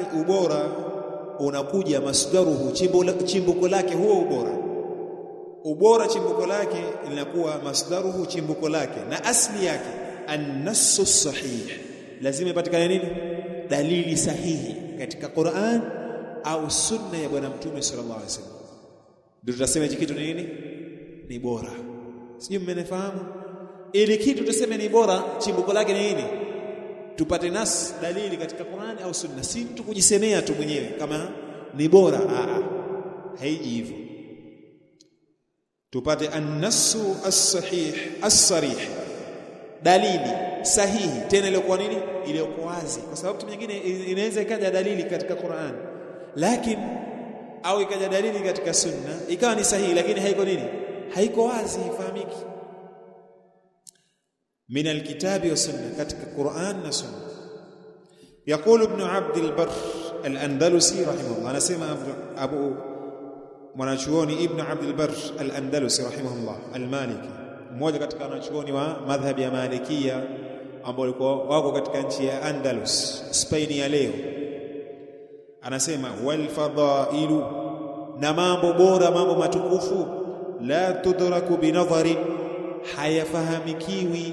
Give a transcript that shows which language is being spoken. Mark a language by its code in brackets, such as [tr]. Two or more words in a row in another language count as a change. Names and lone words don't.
[sw] Ubora unakuja masdaruhu, chimbuko lake huo ubora chimbuko lake linakuwa masdaruhu, chimbuko lake na asli yake [ar] النص صحيح, [sw] lazima ipatikane nini, dalili sahihi katika Qur'an au sunna ya bwana mtume [ar] صلى الله عليه وسلم, [sw] ndio tutasema hiki kitu ni nini, ni bora. Sijui mmenifahamu? Ili kitu tuseme ni bora, chimbuko lake ni nini? Tupate nas, dalili katika Qur'an au sunna, si mtu kujisemea tu mwenyewe kama ni bora. Haiji hivyo. Tupate [ar] النص الصحيح الصريح, [sw] dalili sahihi, tena ile kwa nini, ile kwa wazi, kwa sababu mtu mwingine inaweza ikaja dalili katika Qur'an lakini, au ikaja dalili katika sunna ikawa ni sahihi lakini haiko nini, haiko wazi, haifahamiki. [ar] من الكتاب والسنة, [sw] katika Qur'an na sunna. Yaqulu ibn Abd al-Barr al-Andalusi rahimahullah, anasema Abu mwanachuoni Ibn Abd al-Barr al-Andalusi rahimahullah al-Maliki, mmoja katika wanachuoni wa madhhabi ya Malikia ambao walikuwa wako katika nchi ya Andalus, Spain ya leo. Anasema [ar] والفضائل, [sw] na mambo bora, mambo matukufu, [ar] لا تدرك بالنظر, [sw] hayafahamikiwi.